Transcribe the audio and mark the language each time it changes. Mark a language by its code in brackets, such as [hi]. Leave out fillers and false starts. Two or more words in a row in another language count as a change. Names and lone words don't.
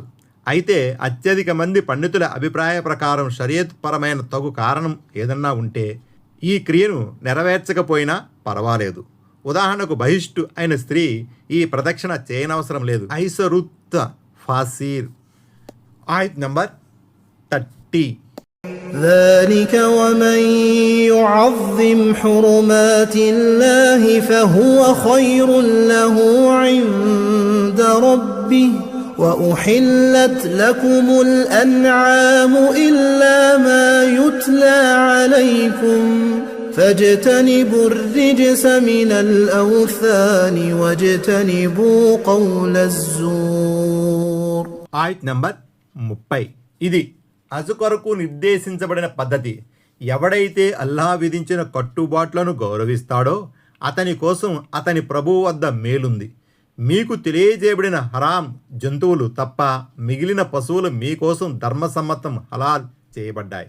[te] అయితే అత్యధిక మంది పండితుల అభిప్రాయ ప్రకారం షరియత్ పరమైన తగు కారణం ఏదన్నా ఉంటే ఈ క్రియను నెరవేర్చకపోయినా పర్వాలేదు. ఉదాహరణకు బహిష్టు అయిన స్త్రీ ఈ ప్రదక్షిణ చేయనవసరం లేదు. ఐసరుత్ ఫాసీర్. ఆయత్ నంబర్ 30. [ar] ذلك ومن يعظم حرمات الله فهو خير له عند ربه وأحلت لكم الأنعام إلا ما يتلى عليكم فاجتنبوا الرجس من الأوثان واجتنبوا قول الزور. [te] ఆయత్ నంబర్ 30. ఇది హజ్ కొరకు నిర్దేశించబడిన పద్ధతి. ఎవడైతే అల్లాహ్ విధించిన కట్టుబాట్లను గౌరవిస్తాడో అతని కోసం అతని ప్రభువు వద్ద మేలుంది. మీకు తెలియజేయబడిన హరాం జంతువులు తప్ప మిగిలిన పశువులు మీకోసం ధర్మసమ్మతం హలాల్ చేయబడ్డాయి.